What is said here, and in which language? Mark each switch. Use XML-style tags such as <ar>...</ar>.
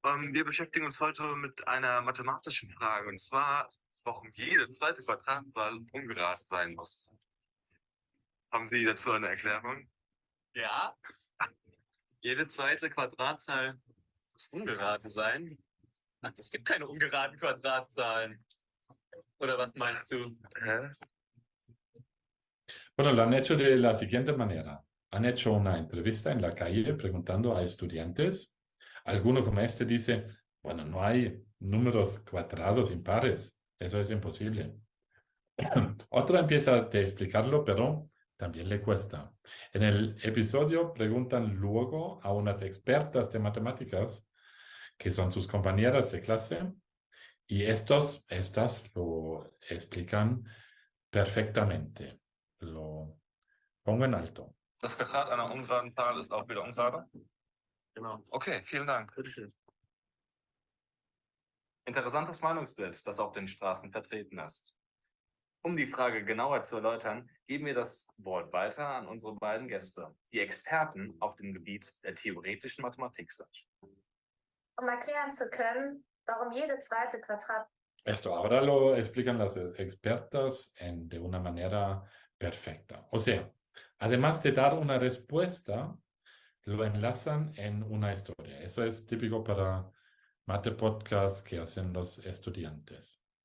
<de>Wir beschäftigen uns heute mit einer mathematischen Frage, und zwar, warum jede zweite Quadratzahl ungerade sein muss. Haben Sie dazu eine Erklärung? Ja. Jede zweite Quadratzahl muss ungerade sein. Ach, es gibt keine ungeraden Quadratzahlen. Oder was meinst du?</de> <es>Bueno, lo han hecho de la siguiente manera. Han hecho una entrevista en la calle preguntando a estudiantes. Alguno como este dice, bueno, no hay números cuadrados impares. Eso es imposible. Otro empieza a explicarlo, pero también le cuesta. En el episodio preguntan luego a unas expertas de matemáticas, que son sus compañeras de clase, y estas lo explican perfectamente. Lo pongo en alto.</es> <de>Das Quadrat einer ungeraden Zahl ist auch wieder ungerade? Genau. Okay, vielen Dank. Bitteschön. Interessantes Meinungsbild, das auf den Straßen vertreten ist. Um die Frage genauer zu erläutern, geben wir das Wort weiter an unsere beiden Gäste, die Experten auf dem Gebiet der theoretischen Mathematik sind. Um erklären zu können, warum jede zweite Quadrat...</de> <es>Esto ahora lo explican las expertas de una manera perfecta. O sea, además de dar una respuesta, lo enlazan en una historia. Eso es típico para Mate Podcast que hacen los estudiantes.</es>